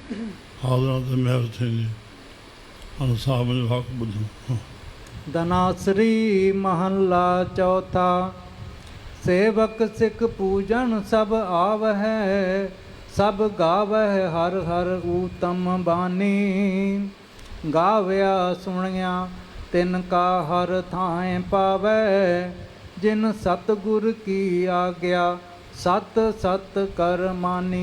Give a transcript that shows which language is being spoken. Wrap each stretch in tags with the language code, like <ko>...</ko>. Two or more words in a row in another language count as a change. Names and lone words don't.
<sd>हाज़िर ते महर थींदी। हाणे साहिब जो हक़ ॿुधो।</sd> <pa>ਧਨਾਸਰੀ ਮਹਲਾ ਚਉਥਾ। ਸੇਵਕ ਸਿਖ ਪੂਜਣ ਸਭਿ ਆਵਹਿ, ਸਭਿ ਗਾਵਹਿ ਹਰਿ ਹਰਿ ਊਤਮ ਬਾਨੀ। ਗਾਵਿਆ ਸੁਣਿਆ ਤਿਨਕਾ ਹਰਿ ਥਾਇ ਪਾਵੈ, ਜਿਨ ਸਤਿਗੁਰ ਕੀ ਆਗਿਆ ਸਤਿ ਸਤਿ ਕਰਿ ਮਾਨੀ।</pa>